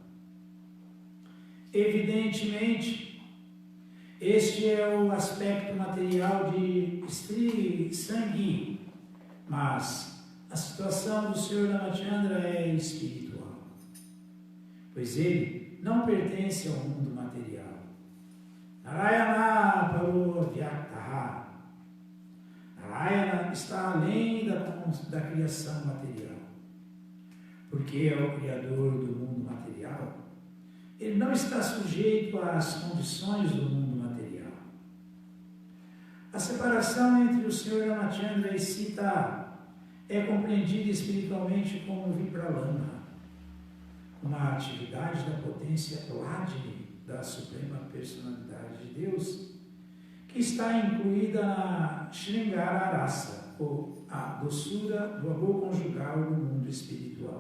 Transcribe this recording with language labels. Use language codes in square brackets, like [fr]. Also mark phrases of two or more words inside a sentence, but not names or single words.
[pt] Evidentemente, este é o aspecto material de Sri Sangi, mas a situação do Sr. Ramachandra é espiritual, pois ele não pertence ao mundo material. [sa] नारायणः परोव्यक्तः. [pt] Narayana está além da criação material, porque é o Criador do mundo material. Ele não está sujeito às condições do mundo material. A separação entre o Sr. Ramachandra e Sita é compreendida espiritualmente como Vipralambha, uma atividade da potência Hladini da Suprema Personalidade de Deus, que está incluída na Sringara Rasa, ou a doçura do amor conjugal no mundo espiritual.